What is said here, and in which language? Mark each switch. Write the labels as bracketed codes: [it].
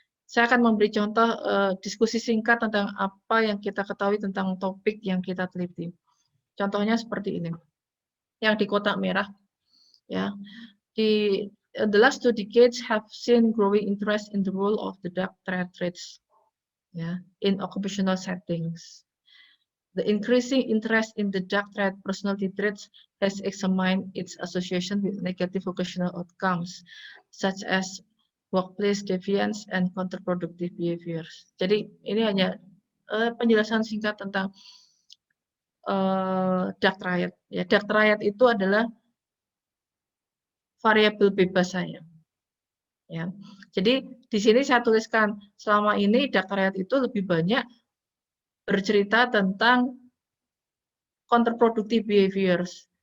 [id] Saya akan memberi contoh diskusi singkat tentang apa yang kita ketahui tentang topik yang kita teliti. Contohnya seperti ini, yang di kotak merah, ya. [en] The last 2 decades have seen growing interest in the role of the dark thread traits, in occupational settings. The increasing interest in the dark thread personality traits has examined its association with negative vocational outcomes, such as workplace deviance and counterproductive behaviors. [id] Jadi ini hanya penjelasan singkat tentang dark triad. Ya, dark triad itu adalah variabel bebas saya. Ya. Jadi di sini saya tuliskan selama ini dark triad itu lebih banyak bercerita tentang counterproductive behaviors.